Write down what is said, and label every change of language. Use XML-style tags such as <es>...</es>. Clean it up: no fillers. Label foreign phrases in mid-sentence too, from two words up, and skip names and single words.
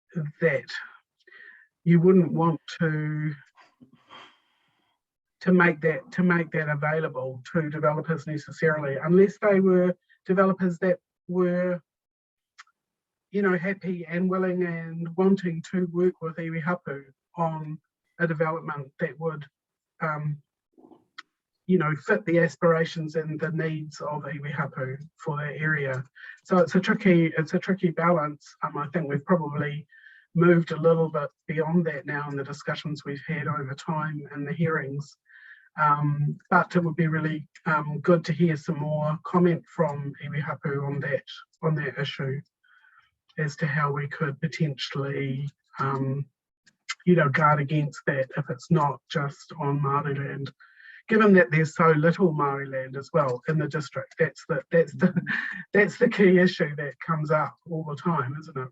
<en>that you wouldn't want to make that available to developers necessarily, unless they were developers that were, you know, happy and willing and wanting to work with</en> <mi>iwi hapu</mi> <en>on a development that would, you know, fit the aspirations and the needs of</en> <mi>iwi hapu</mi> <en>for that area. So it's a tricky balance. I think we've probably moved a little bit beyond that now in the discussions we've had over time and the hearings. But it would be really good to hear some more comment from</en> <mi>iwi hapu</mi> <en>on that issue as to how we could potentially, you know, guard against that if it's not just on Māori land. Given that there's so little Māori land as well in the district, that's the key issue that comes up all the time, isn't it?</en>